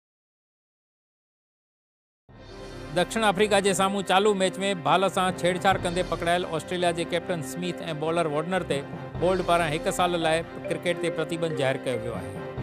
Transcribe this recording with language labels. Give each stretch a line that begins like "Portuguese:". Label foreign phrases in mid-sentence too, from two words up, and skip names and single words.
Sindhi: दक्षिण अफ्रीका के सामूं चालू मैच में बाल से छेड़छाड़ कंदे पकड़ायल ऑस्ट्रेलिया के कैप्टन स्मिथ ऐं बॉलर वॉर्नर ते बोर्ड पारां 1 साल लाइ क्रिकेट ते प्रतिबंध जाहिर कयो वियो आहे।